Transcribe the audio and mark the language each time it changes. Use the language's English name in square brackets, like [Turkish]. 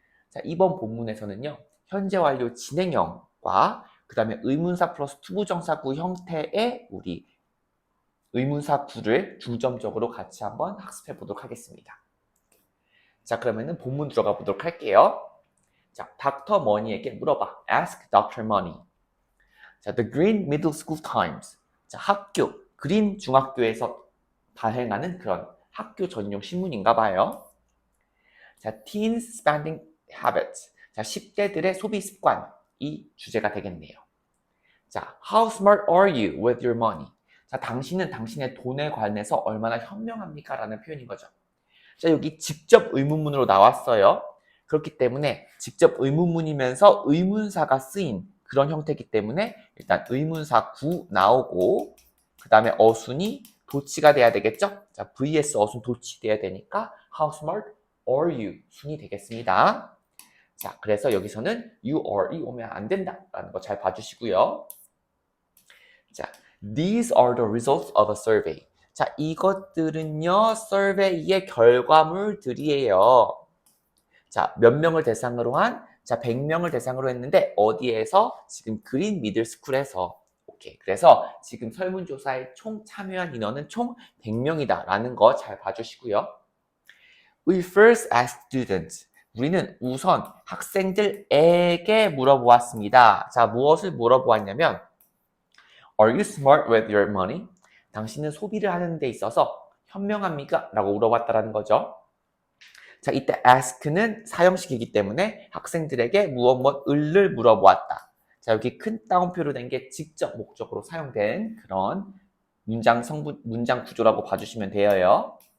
[Korean] 자, 이번 본문에서는요, 현재 완료 진행형과 그 다음에 의문사 플러스 투부정사구 형태의 우리 의문사구를 중점적으로 같이 한번 학습해 보도록 하겠습니다. 자, 그러면은 본문 들어가 보도록 할게요. 자, 닥터 머니에게 물어봐. [English] Ask Dr. Money. 자, The Green Middle School Times. [Korean] 자, 학교, 그린 중학교에서 발행하는 그런 학교 전용 신문인가 봐요. [English] 자, Teens Spending Habits. [Korean] 자, 10대들의 소비 습관이 주제가 되겠네요. [English] 자, How smart are you with your money? [Korean] 자, 당신은 당신의 돈에 관해서 얼마나 현명합니까? 라는 표현인 거죠. 자, 여기 직접 의문문으로 나왔어요. 그렇기 때문에 직접 의문문이면서 의문사가 쓰인 그런 형태이기 때문에 일단 의문사 구 나오고 그 다음에 어순이 도치가 돼야 되겠죠? 자, vs 어순 도치돼야 되니까 [English] How smart are you? [Korean] 순이 되겠습니다. 자, 그래서 여기서는 [English] you are [Korean] 이 오면 안 된다 라는 거 잘 봐주시고요. [English] 자, these are the results of a survey. [Korean] 자, 이것들은요, survey의 결과물들이에요. 자, 몇 명을 대상으로 한? 자, 100명을 대상으로 했는데 어디에서? 지금 그린 미들스쿨에서. 오케이. 그래서 지금 설문조사에 총 참여한 인원은 총 100명이다 라는 거 잘 봐주시고요. [English] We first asked students. [Korean] 우리는 우선 학생들에게 물어보았습니다. [English] 자, [Korean] 무엇을 물어보았냐면 [English] Are you smart with your money? [Korean] 당신은 소비를 하는 데 있어서 현명합니까? 라고 물어봤다라는 거죠. 자, 이때 ask는 사형식이기 때문에 학생들에게 무엇을 물어보았다. 자, 여기 큰 따옴표로 된 게 직접 목적으로 사용된 그런 문장 구조라고 봐주시면 돼요.